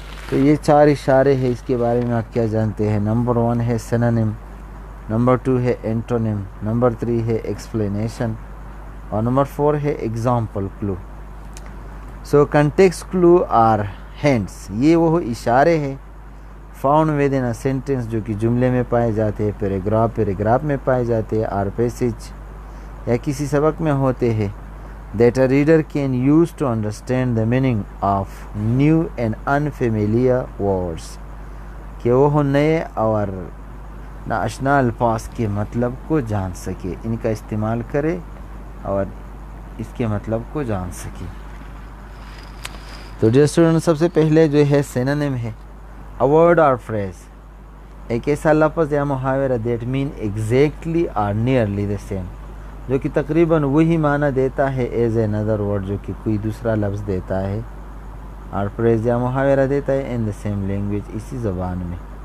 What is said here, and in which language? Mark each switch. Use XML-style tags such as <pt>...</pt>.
<ur>تو یہ 4 اشارے ہیں، اس کے بارے میں آپ کیا جانتے ہیں؟ نمبر 1 ہے سینونیم، نمبر 2 ہے اینٹونیم، نمبر 3 ہے ایکسپلینیشن، اور نمبر 4 ہے example kilo.</ur> <en>so context clue are hints,</en> <ur>یہ وہ اشارے ہیں</ur> <en>found with in a sentence</en> <ur>جو کہ جملے میں پائے جاتے ہیں، پیراگراف میں پائے جاتے ہیں، اور پیسج یا کسی سبق میں ہوتے ہیں.</ur> <en>That a reader can use to understand the meaning of new and unfamiliar words.</en> <ur>کہ وہ نئے اور ناآشنا الفاظ کے مطلب کو جان سکے، ان کا استعمال کرے اور اس کے مطلب کو جان سکے. تو ڈیئر اسٹوڈنٹ، سب سے پہلے جو ہے سینونیم ہے</ur> <en>a word or phrase،</en> <ur>ایک ایسا لفظ یا محاورہ</ur> <en>that mean exactly or nearly the same،</en> <ur>جو کہ تقریباً وہی معنی دیتا ہے</ur> <en>as a another word،</en> <ur>جو کہ کوئی دوسرا لفظ دیتا ہے، اور phrase یا محاورہ دیتا ہے</ur> <en>in the same language،</en> <ur>اسی زبان میں.</ur>